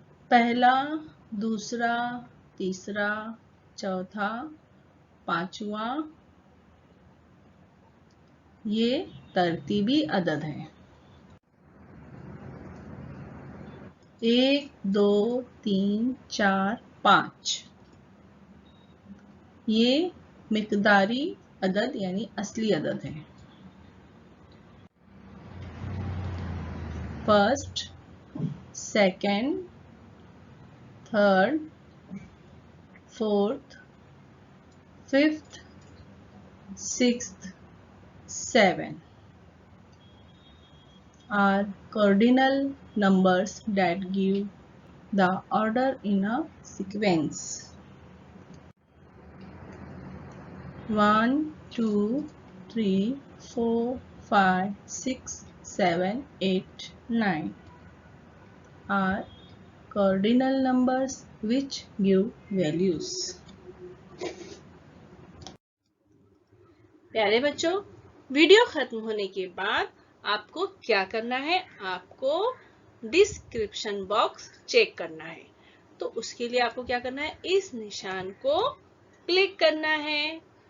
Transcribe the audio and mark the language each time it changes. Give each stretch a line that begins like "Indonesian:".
Hindi: पहला, दूसरा, तीसरा, चौथा, पांचवा, ये तरतीबी अदद हैं। 1, 2, 3, 4, 5 ये मिकदारी अदद यानी असली अदद हैं।
English: First, second, third, fourth, fifth, sixth, 7 are cardinal numbers that give the order in a sequence. 1, 2, 3, 4, 5, 6, 7, 8, 9 are cardinal numbers which give values.
Hindi: प्यारे बच्चों, वीडियो खत्म होने के बाद आपको क्या करना है? आपको डिस्क्रिप्शन बॉक्स चेक करना है। तो उसके लिए आपको क्या करना है? इस निशान को क्लिक करना है।